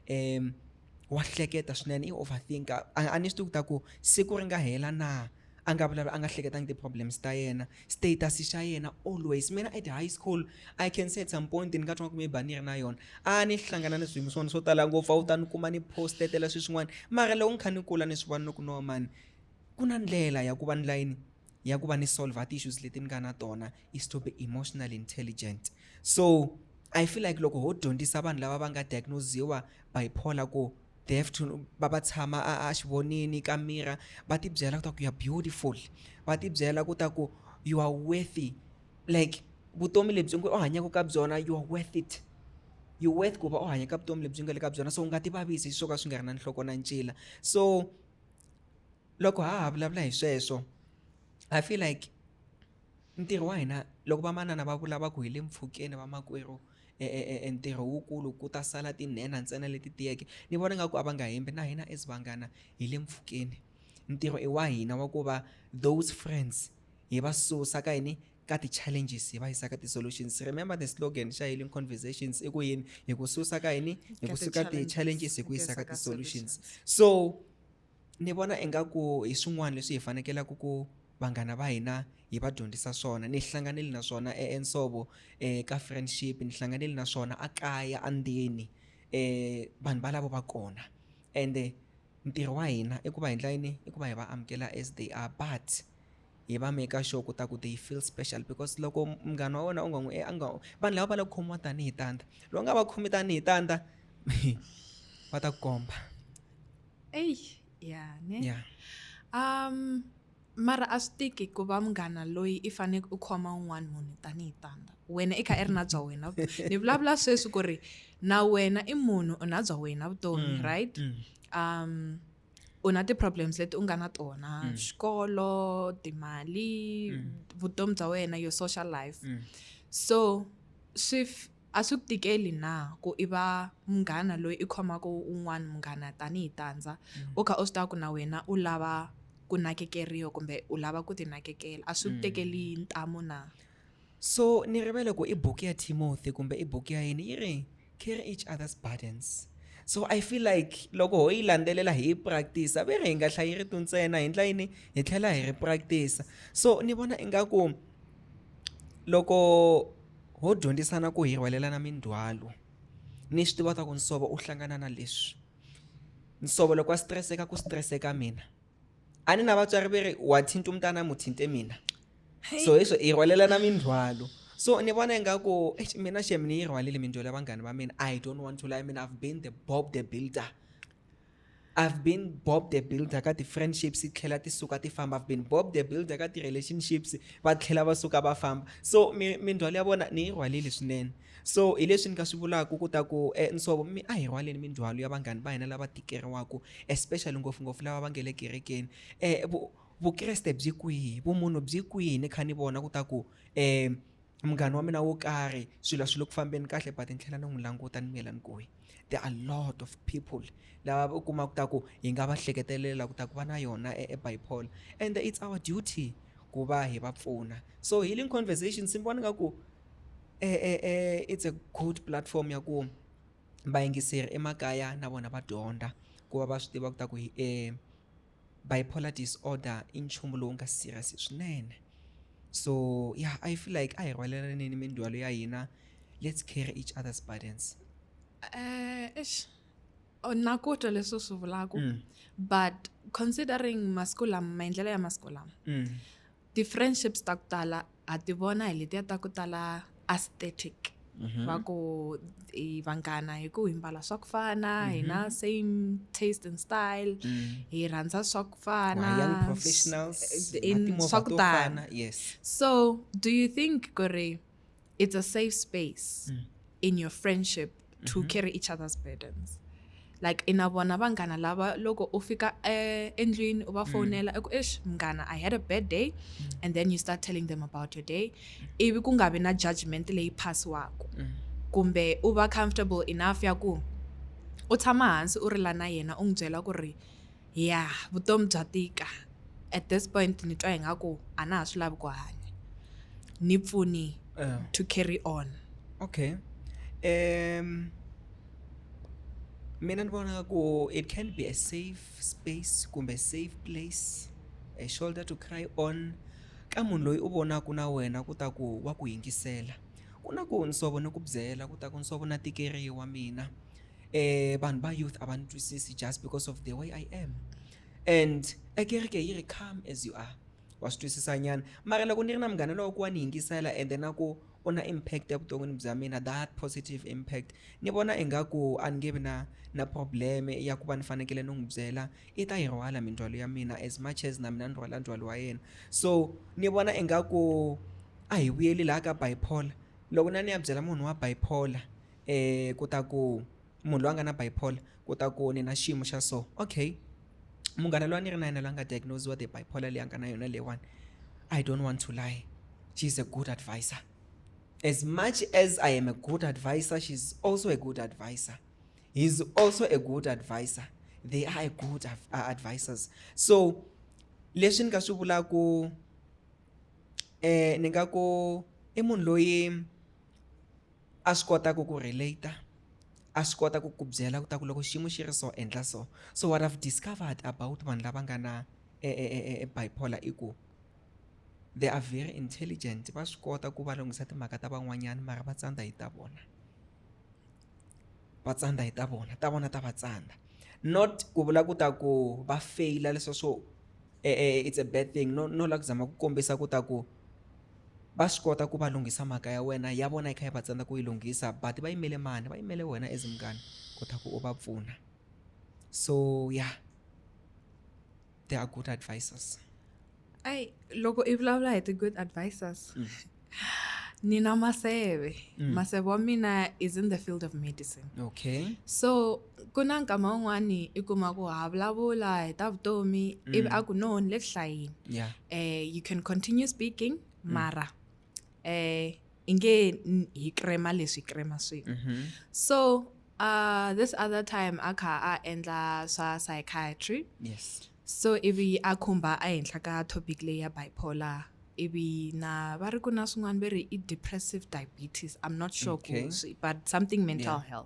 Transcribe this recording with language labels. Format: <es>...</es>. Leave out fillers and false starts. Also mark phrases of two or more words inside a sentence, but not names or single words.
<ts>wa hleketa swinene i overthinker a ni swi tivi ku ta ku siku ri nga hela na a nga vulavula a nga hleketangi ti-problems ta yena</ts> <en>status xa yena always</en> <ts>mina</ts> <en>at high school I can say at some point</en> <ts>ni nga twa ku maybe a ni ri na yona a ni hlangana na swiyimo swona swo tala ngopfu a wu ta ni kuma ni postetela swilo swin'wana mara loko ni kha ni kula ni swi vona ni ku no mani ku na ndlela ya ku va ni layini ya ku va ni solve ti-issues leti ni nga na tona</ts> <en>is to be emotionally intelligent. So I feel like</en> <ts>loko ho dyondzisa vanhu lava va nga diagnosiwa bipolar ku</ts> <en>they have to</en> <ts>va tshama a xivonini ka mira va ti byela ku ta ku</ts> <en>you are beautiful</en> <ts>va ti byela ku ta ku</ts> <en>you are worthy like</en> <ts>vutomi lebyi u hanyaka ka byona</ts> <en>you are worth it you worth</en> <ts>ku va u hanya ka vutomi lebyi nga le ka byona so u nga ti vavisi swo ka swi nga ri na nhloko na ncila. So loko ha vulavula hi sweswo</ts> <en>I feel like</en> <ts>ntirho wa hina loko vamanana va vulava ku hi le mpfhukeni va makwerhu ntirho wukulu ku ta sala tinhena ntsena leti tiyeke ni vona nga ku a va nga hembi na hina as vanghana hi le mpfhukeni ntirho i wa hina wa ku va</ts> <en>those friends</en> <ts>hi va susa ka yini ka ti-challenges hi va yisa ka ti-solutions.</ts> <en>Remember the slogan</en> <ts>xa</ts> <en>Healing Conversations</en> <ts>i ku yini hi ku susa ka yini hi ku suka ti-challenges hi ku yisa ka ti-solutions. So ni vona ingaku hi swin'wana leswi hi fanekelaku ku vanghana va hina hi va dyondzisa swona ni hlanganile na swona ensovo ka friendship ni hlanganile na swona a kaya andeni vanhu valavo va kona ende ntirho wa hina i ku va hi ndla yini i ku va hi va amukela</ts> <en>as they are</en> <ts>but hi va</ts> <en>make sure</en> <ts>ku ta ku</ts> <en>they feel special because</en> <ts>loko munghana wa wena u nga n'wi vanhu lava va la ku khomiwa tanihi tanda loko nga va khomi tanihi tanda va ta ku komba yeah. Mara a swi tiki ku va munghana loyi i faneke u khoma un'wana munhu tanihi tanda wena i kha i ri na bya wena ni vulavula sweswi ku ri na wena i munhu u na bya wena vutomi right u na ti-problems leti u nga na tona xikolo timali vutomi bya wena</ts> <en>your social life</en> <ts>so a swi ku tikeli na ku i va munghana loyi i khomaka un'wana munghana tanihi tandza u kha u swi tiva ku na wena u lava ku nakekeriwa kumbe u lava ku ti nakekela a swi ku tekeli ntamu na. So ni rivele ku i buku ya Timothy kumbe i buku ya yini yi ri</ts> <en>carry each other's burdens. So I feel like</en> <ts>loko ho yi landzelela hi practice a ve ri hi nga hlayi ri ntsena hi ndla yini hi tlhela hi ri practice. So ni vona ingaku loko ho dyondzisana ku hi rhwalelana mindzwalo ni swi tiva ta ku nsovo u hlangana na leswi nsovo loko a stresseka ku stresseka mina a ni na vatswari</ts> <zu>ve ri wa thinta umntana muthinte</zu> <ts>mina so hi swo hi rhwalelana mindzwalo. So ni vona ingaku mina shem ni yi rhwalile mindzwalo ya vanghana va mina</ts> <en>I don't want to lie. I mean I've been the Bob the Builder</en> <ts>ka ti-friendships tlhela ti suka ti famba.</ts> <en>I've been Bob the Builder</en> <ts>ka ti-relationships va tlhela va suka va famba. So mindzwalo ya vona ni yi rhwalile swinene. So hi leswi ni nga swi vulaka ku ta ku nsovo a hi rhwaleni mindzwalo ya vanghana va hina lava tikeriwaka</ts> <en>especially ngopfungopfu</en> <ts>lava va nge le kerekeni vukreste byi kwihi vumunhu byi kwihi ni kha ni vona ku ta ku munghana wa mina wo karhi swilo swi le ku fambeni kahle but ni tlhela ni n'wi languta ni miyela ni kuhi.</ts> <en>There are a lot of people</en> <ts>lava u kuma ku ta ku hi nga va hleketelela ku ta ku va na yona bipolar</ts> <en>and it's our duty</en> <ts>ku va hi va pfuna. So</ts> <en>Healing Conversations</en> <ts>ni vona nga ku</ts> <en>it's a good platform</en> <ts>ya ku vayingiseri emakaya na vona va dyondza ku va va swi tiva ku ta ku</ts> <en>bipolar disorder</en> <ts>i nchumu lowu nga serious swinene.</ts> <en>So yeah, I feel like</en> <ts>a hi rhwalelaneni mindzwalo ya hina,</ts> <en>let's carry each other's burdens.</en> <ts>Na ku twa leswi swi vulaku, but considering masiku lama maendlelo ya masiku lama, ti-friendships ta ku tala a ti vona hi letiya ta ku tala aesthetic. Va ku vanghana hi ku hi mbala swa ku fana, hi na</ts> <en>same taste and style,</en> <ts>hi rhandza swa ku fana,</ts> <en>Young professionals, in</en> <ts>na timovha swa ku to tala. fana, yes.</ts> <en>So, do you think, Kore, it's a safe space in your friendship to carry each other's burdens? Like,</en> <ts>ina vona vanghana lava loko u fika endlwini u va fonela eku mghana,</ts> <en>I had a bad day, and then you start telling them about your day.</en> <ts>Ivi ku nga vi na judgment leyi phasiwaku. Kumbe u va</ts> <en>comfortable enough</en> <ts>ya ku u tshama hansi u rila na yena u n'wi byela ku ri ya vutomi bya tika, at this point ni twa ingaku a na ha swi lavi ku hanya, ni pfuni</ts> <en>to carry on.</en> <ts>Okay. Mina ni vona ku</ts> <en>it can be a safe space</en> <ts>kumbe</ts> <en>safe place, a shoulder to cry on</en> <ts>ka munhu loyi u vonaku na wena ku ta ku wa ku yingisela. Ku na ku nsovo ni ku byela ku ta ku nsovo na tikeriwa mina. Vanhu va youth a va ni twisisi</ts> <en>just because of the way I am, and</en> <ts>a kereke yi ri</ts> <en>come as you are,</en> <ts>wa swi twisisa nyana. Mara loko ni ri na munghana lowo ku wa ni yingisela</ts> <en>and then</en> <ts>na ku u na impact evuton'wini bya mina,</ts> <en>that positive impact,</en> <ts>ni vona ingaku a ni nge vi na problem ya ku va ni fanekele ni n'wi byela i ta yi rhwala mindzwalo ya mina</ts> <en>as much as</en> <ts>na mina ni rhwala ndzwalo wa yena. So ni vona ingaku a hi vuyeli laha ka bipolar. Loko na ni ya byela munhu wa bipolar ku ta ku munhu loyi a nga na bipolar ku ta ku ni na xiyimo xa so, okay, munghana loyi a ni ri na yena loyi a nga diagnosiwa</ts> <en>the bipolar</en> <ts>leyi a nga na yona leyiwani,</ts> <en>I don't want to lie, she's a good advisor. As much as I am a good advisor, she's also a good advisor. He's also a good advisor. They are good advisors.</en> <ts>So leswi ni nga swi vulaku ni nga ku i munhu loyi a swi kotaku ku</ts> <en>relate,</en> <ts>a swi kotaku ku byela ku ta ku loko xiyimo xi ri so endla so.</ts> <en>So what I've discovered about</en> <ts>vanhu lava nga na bipolar i ku</ts> <en>they are very intelligent,</en> <ts>va swi kota ku va lunghisa timhaka ta van'wanyana, mara va tsandza hi ta vona, va tsandza hi ta vona, ta vona ta va tsandza. Not ku vula ku ta ku va faila leswo swo</ts> <en>it's a bad thing,</en> <ts>no la ku zama ku kombisa ku ta ku va swi kota ku va lunghisa mhaka ya wena ya vona yi kha yi va tsandza ku yi lunghisa, but va yimele mani, va yimele wena</ts> <en>as munghana</en> <ts>ku ta ku u va pfuna.</ts> <en>So yeah, they are good advisors. Ay,</en> <ts>loko i vulavula hi ti-</ts> <en>good advisors,</en> <ts>ni na maseve. Maseve wa mina</ts> <en>is in the field of medicine. Okay.</en> <ts>So ku na nkama wun'wani i kuma ku ha vulavula hi ta vutomi ivi a ku no ni le ku hlayeni.</ts> <en>Yeah. You can continue speaking,</en> <ts>mara i nge hi krema leswi krema swi.</ts> <en>So this other time</en> <ts>a kha a endla swa</ts> <en>psychiatry. Yes.</en> <ts>So ivi a khumba a henhla ka topic leyi ya bipolar, ivi na va ri ku na swin'wana va ri i</ts> <en>depressive diabetes, I'm not sure Okay. but something mental health.</en>